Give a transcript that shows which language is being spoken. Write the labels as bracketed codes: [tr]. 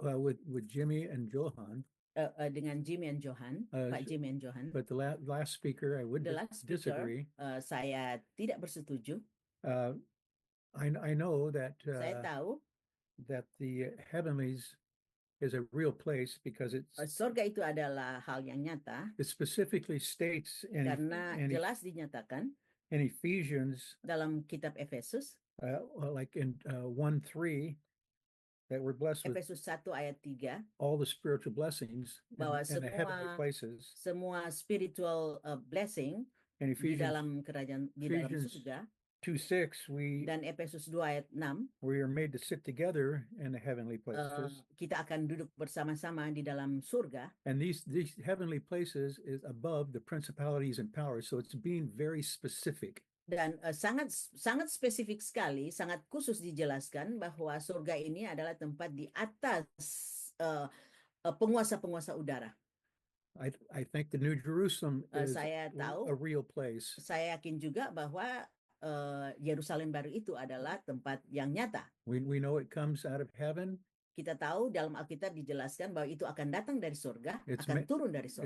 [en] with Jimmy and Johan, [id] dengan Jimmy and Johan, Pak Jimmy and Johan. [en] but the last speaker I would The last speaker, disagree. [id] Saya tidak bersetuju. [en] I know that [id] Saya tahu [en] that the heavenlies is a real place because [id] surga itu adalah hal yang nyata [en] it specifically states [id] karena jelas dinyatakan [en] in Ephesians, [id] dalam kitab Efesus, [en] like in 1:3, that we're blessed with [id] Efesus 1 ayat 3, [en] all the spiritual blessings [id] bahwa [en] in the heavenly places. [id] semua [en] spiritual blessing In [id] di [en] Ephesians [id] dalam kerajaan, di dalam surga. [en] 2:6, [id] Dan Efesus 2 ayat 6, [en] we are made to sit together in the heavenly places. [id] Kita akan duduk bersama-sama di dalam surga. [en] And these heavenly places is above the principalities and powers. So it's being very specific. [id] Dan sangat spesifik sekali, sangat khusus dijelaskan bahwa surga ini adalah tempat di atas penguasa-penguasa udara. [en] I think the New Jerusalem is [id] Saya tahu, [en] a real place. [id] Saya yakin juga bahwa Yerusalem baru itu adalah tempat yang nyata. [en] We know it comes out of heaven. [id] Kita tahu dalam Alkitab dijelaskan bahwa itu akan datang dari surga, akan turun dari surga.